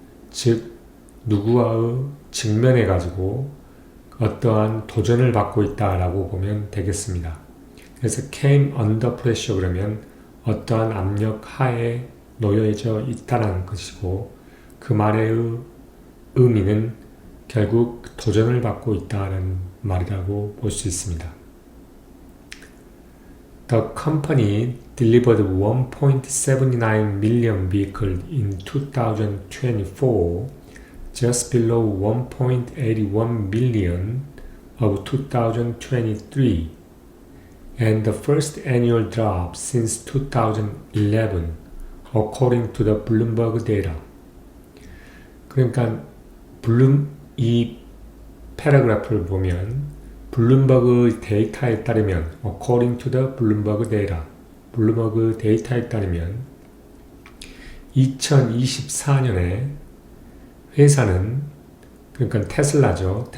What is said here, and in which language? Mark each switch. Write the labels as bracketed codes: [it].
[ko] 즉 누구와의 직면해 가지고 어떠한 도전을 받고 있다라고 보면 되겠습니다. 그래서 [en] came under pressure [ko] 그러면 어떠한 압력 하에 놓여져 있다는 것이고 그 말의 의미는 결국 도전을 받고 있다는 말이라고 볼 수 있습니다. [en] The company delivered 1.79 million vehicles in 2024, just below 1.81 million of 2023. And the first annual drop since 2011, according to the Bloomberg data. [ko] 그러니까 이 패러그래프를 보면 블룸버그 데이터에 따르면 [en] according to the Bloomberg data, [ko] 블룸버그 데이터에 따르면 2024년에 회사는 그러니까 테슬라죠.